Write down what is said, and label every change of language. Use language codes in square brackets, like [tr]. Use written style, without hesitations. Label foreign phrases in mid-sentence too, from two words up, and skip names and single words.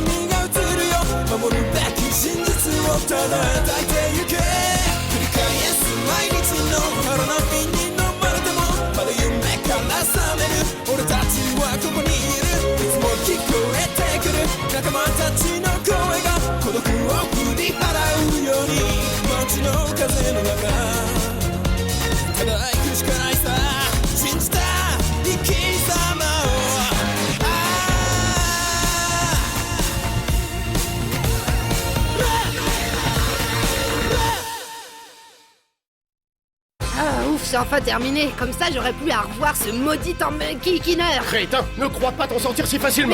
[ja] が映るよ守るべき真実をただ抱いてゆけ繰り返す毎日の腹の瓶に飲まれてもまだ夢から覚める俺たちはここにいるいつも聞こえてくる仲間たちの声が孤独を振り払うように街の風の中ただ行くしかないさ信じた生き様を [fr] Ah ouf, c'est enfin terminé. Comme ça, j'aurais plus à revoir ce maudit Monkey Kinner. Crétin, ne crois pas t'en sortir si facilement.